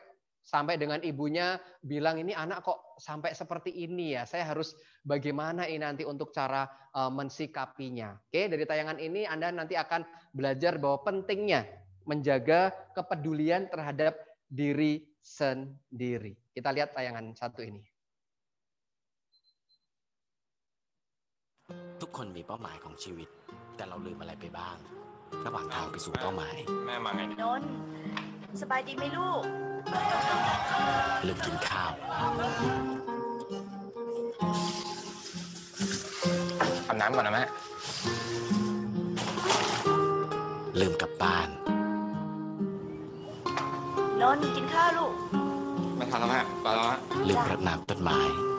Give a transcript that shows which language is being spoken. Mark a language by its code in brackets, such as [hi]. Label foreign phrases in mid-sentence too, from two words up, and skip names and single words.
[id] Sampai dengan ibunya bilang, ini anak kok sampai seperti ini ya, saya harus bagaimana ini nanti untuk cara mensikapinya. Oke, dari tayangan ini Anda nanti akan belajar bahwa pentingnya menjaga kepedulian terhadap diri sendiri. Kita lihat tayangan satu ini. [th] ทุกคนมีเป้าหมายของชีวิตแต่เราลืมอะไรไปบ้างระหว่างทางไปสู่เป้าหมายแม่มาไงนนท์สบายดีไหมลูกลืมกินข้าว อาบน้ำก่อนนะแม่ลืมกลับบ้านนนท์กินข้าวลูกไม่ทันแล้วแม่ไปแล้วฮะลืมรดน้ำต้นไม้